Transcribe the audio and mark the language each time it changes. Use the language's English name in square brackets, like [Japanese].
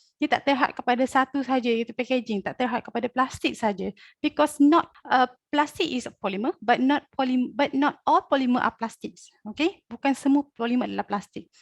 [Malay] Dia tak terhad kepada satu saja, iaitu packaging, tak terhad kepada plastik saja. [English] Because not plastic is a polymer, but not all polymer are plastics. [Malay] Okay, bukan semua polymer adalah plastik.